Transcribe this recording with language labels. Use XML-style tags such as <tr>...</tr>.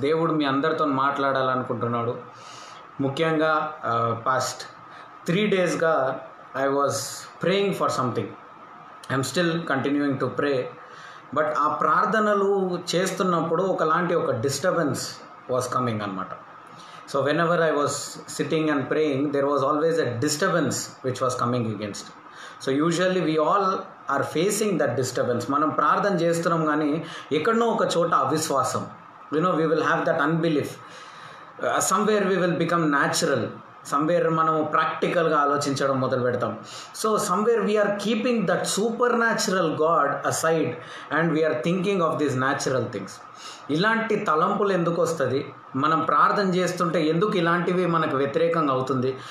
<te>దేవుడు మీ అందరితో మాట్లాడాలనుకుంటున్నాడు. ముఖ్యంగా</te> <en>Past 3 daysగా I was praying for something. I'm still continuing to pray. But</en> <te>ఆ ప్రార్థనలు చేస్తున్నప్పుడు ఒక</te> <en>Disturbance was coming అనమాట. So whenever I was sitting and praying, there was always a disturbance which was coming against. So usually we all are facing that disturbance.</en> <te>మనం ప్రార్థన చేస్తున్నాం కానీ ఎక్కడనో ఒక చోట అవిశ్వాసం.</te> <en>We will have that unbelief. Somewhere we will become natural. Somewhere</en> <te>మనం ప్రాక్టికల్గా ఆలోచించడం మొదలు పెడతాం.</te> <en>So somewhere we are keeping that supernatural God aside and we are thinking of these natural things.</en> <te>ఇలాంటి తలంపులు ఎందుకు వస్తుంది? మనం ప్రార్థన చేస్తుంటే ఎందుకు ఇలాంటివి మనకు వ్యతిరేకంగా అవుతుంది?</te>